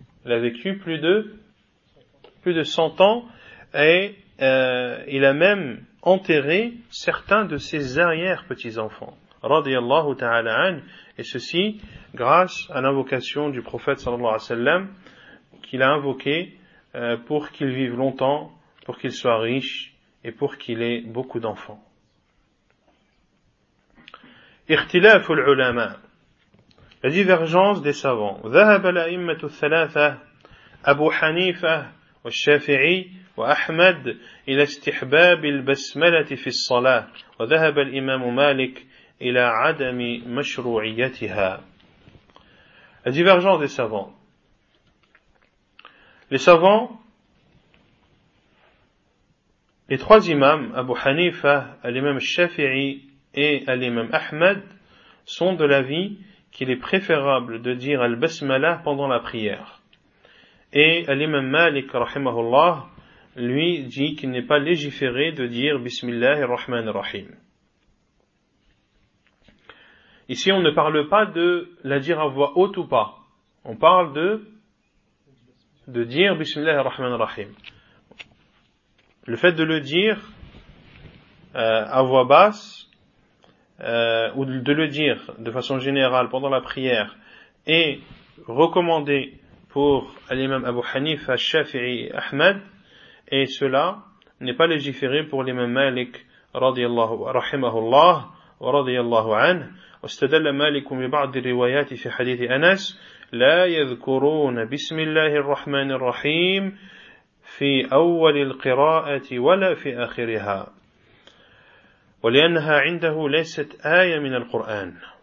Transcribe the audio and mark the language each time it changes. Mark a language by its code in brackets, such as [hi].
[fr] Il a vécu plus de 100 ans et il a même enterré certains de ses arrière-petits-enfants radiallahu ta'ala anhu, et ceci grâce à l'invocation du prophète sallallahu alayhi wa sallam qu'il a invoqué pour qu'il vive longtemps, pour qu'il soit riche et pour qu'il ait beaucoup d'enfants. [ar] اختلاف العلماء, [fr] la divergence des savants. [ar] ذهب الأئمة الثلاثة أبو حنيفة والشافعي وأحمد إلى استحباب البسملة في الصلاة وذهب الإمام مالك إلى عدم مشروعيتها. [fr] La divergence des savants. Les savants, les trois imams, Abu Hanifa, l'imam Shafi'i et l'imam Ahmed, sont de l'avis qu'il est préférable de dire al-basmala pendant la prière. Et l'imam Malik, rahimahullah, lui dit qu'il n'est pas légiféré de dire bismillah ar-Rahman ar-Rahim. Ici, on ne parle pas de la dire à voix haute ou pas. On parle de dire bismillah ar-Rahman ar-Rahim. Le fait de le dire à voix basse ou de le dire de façon générale pendant la prière est recommandé pour l'imam Abu Hanifa, Shafi'i, Ahmed, et cela n'est pas légiféré pour l'imam Malik radiyallahu rahimahullah wa radiyallahu anhu. [ar] واستدل مالك ببعض الروايات في حديث أنس لا يذكرون بسم الله الرحمن الرحيم في أول القراءة ولا في آخرها ولأنها عنده ليست آية من القرآن.